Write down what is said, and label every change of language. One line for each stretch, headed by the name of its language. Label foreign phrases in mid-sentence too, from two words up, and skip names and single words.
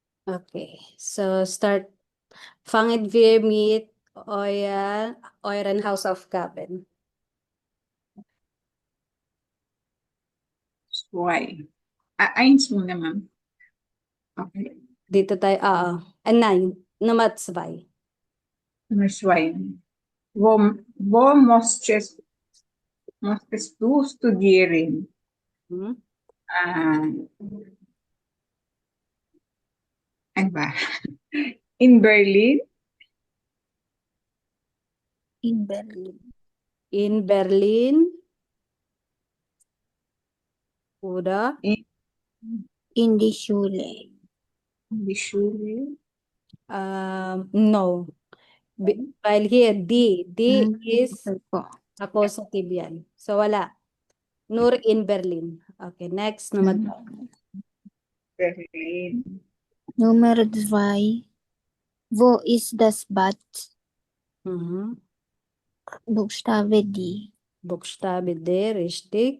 English: Okay, so start.
German: Fangen wir mit euren Hausaufgaben. Zwei.
Filipino: Eins muna, ma'am. Okay. Dito tayo,
German: nein, Nummer 2. Nummer zwei. Wo möchtest du studieren? Hmm?
Filipino: Ano ba?
German: In Berlin? In Berlin. In Berlin oder In die Schule. In die Schule?
English: no. Weil here, die is
Filipino: Okay po. accusative yan. So, wala.
German: Nur in Berlin. Okay, next, Nummer 3. Berlin. Nummer 2. Wo ist das Bad? Mhm. Buchstabe D. Buchstabe D, richtig.